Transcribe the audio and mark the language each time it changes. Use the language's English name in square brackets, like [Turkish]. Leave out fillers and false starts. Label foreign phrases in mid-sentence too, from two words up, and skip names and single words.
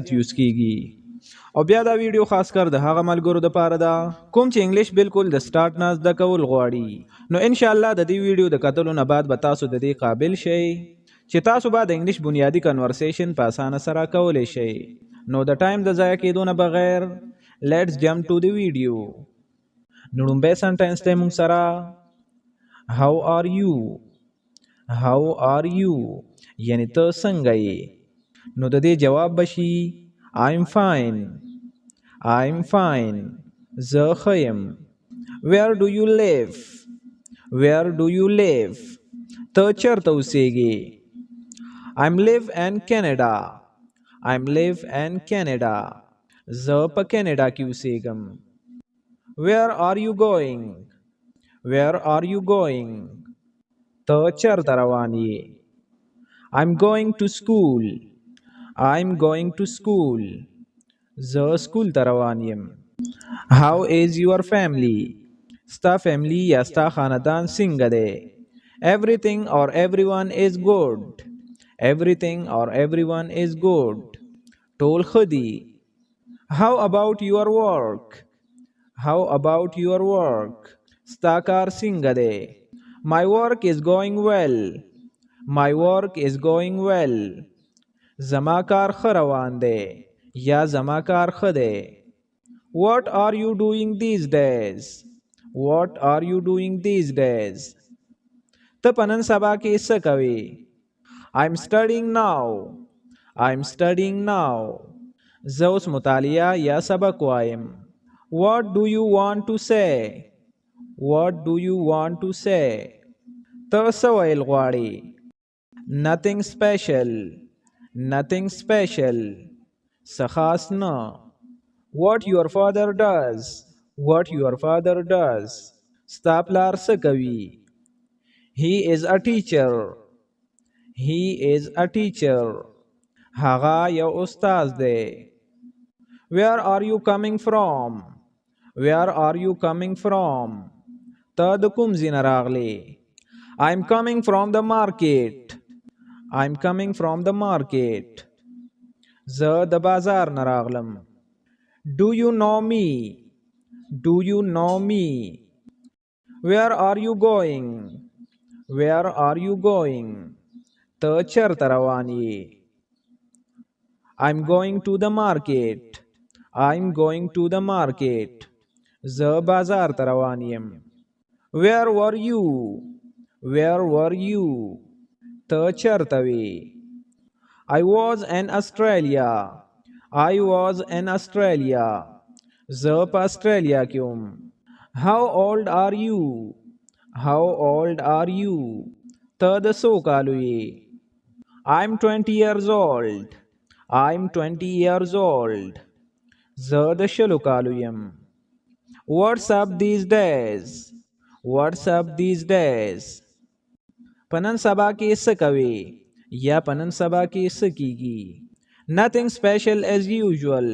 [Pashto] یوز کیږي او بیا دا ویډیو خاص کر د هغه ملګرو لپاره ده کوم چې انګلیش بالکل د سٹارټ نه زده کول غواړي نو [Arabic] ان شاء الله [Pashto] د دې ویډیو د کتلو نه بعد به تاسو د دې قابل شئ چې تاسو به د انګلیش بنیادی کنورسیشن په اسانه سره کولای شئ نو د ټایم د ضایع کېدو نه بغیر [English] Let's jump to the video [Pashto] نو لومبه سنټنس ته موږ سره [English] How are you? How are you? [Pashto] یعنی ته څنګه یې نو د دې جواب بشي [English] I'm fine. I'm fine. [Pashto] زه ښه یم. [English] Where do you live? Where do you live? [Pashto] ته چېرته اوسېږې [English] I'm live in Canada. I'm live in Canada. [Pashto] زه په کینیډا کې اوسېږم. [English] Where are you going? Where are you going? [Pashto] ته چېرته روان یې [English] I'm going to school. I'm going to school. [Pashto] زه سکول ته روان یم. [English] How is your family? [Pashto] ستا فیملی یا ستا خاندان څنګه دی [English] Everything or everyone is good. Everything or everyone is good. [Pashto] ټول ښه دي [English] How about your work? How about your work? [Pashto] ستا کار څنګه دی [English] My work is going well. My work is going well. [Pashto] زما کار ښه روان دی یا زما کار ښه دی [English] What are you doing these days? What are you doing these days? [Pashto] ته په نن سبا کې څه کوې [English] I'm studying now. I'm studying now. [Pashto] زه اوس مطالعه یا سبق وایم [English] What do you want to say? What do you want to say? [Pashto] ته څه ویل غواړې [English] Nothing special. Nothing special. [Pashto] څه خاص نه [English] What your father does. What your father does. [Pashto] ستا پلار څه کوي [English] He is a teacher. He is a teacher. [Pashto] هغه یو استاد دی [English] Where are you coming from? Where are you coming from? [Pashto] ته د کوم ځای نه راغلې [English] I'm coming from the market. I'm coming from the market. [Pashto] زه د بازار نه راغلم [English] Do you know me? Do you know me? Where are you going? Where are you going? [Pashto] ته چېرته روان یې [English] I'm going to the market. I'm going to the market. [Pashto] زه بازار ته روان یم [English] Where were you? Where were you? [Pashto] ته چېرته وې [English] I was in Australia. I was in Australia. [Pashto] زه په استرالیا کې وم [English] How old are you? How old are you? [Pashto] ته د څو کالو یې [English] I'm 20 years old. I'm 20 years old. [Pashto] زه د شلو کالو یم [English] What's up these days? What's up these days? [Pashto] په نن سبا کې څه کوې یا په نن سبا کې څه کیږي [English] Nothing special as usual.